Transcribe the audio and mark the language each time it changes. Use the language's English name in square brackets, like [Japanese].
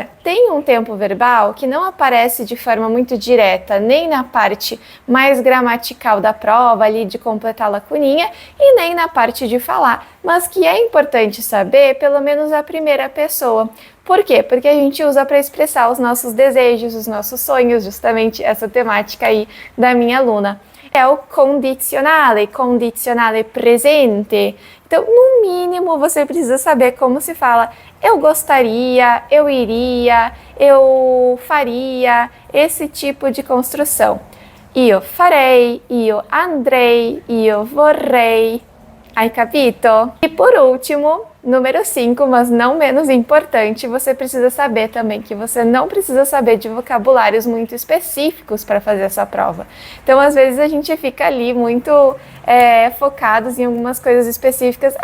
[Portuguese] Tem um tempo verbal que não aparece de forma muito direta, nem na parte mais gramatical da prova, ali de completar a lacuninha, e nem na parte de falar, mas que é importante saber, pelo menos a primeira pessoa. Por quê? Porque a gente usa para expressar os nossos desejos, os nossos sonhos, justamente essa temática aí da minha aluna. é o condizionale, condizionale presente. Então, no mínimo, você precisa saber como se fala eu gostaria, eu iria, eu faria, esse tipo de construção. [Italian] Io farei, io andrei, io vorrei. Hai capito? [Portuguese] E por último, número 5, mas não menos importante, você precisa saber também que você não precisa saber de vocabulários muito específicos para fazer essa prova. Então, às vezes, a gente fica ali muito focados em algumas coisas específicas.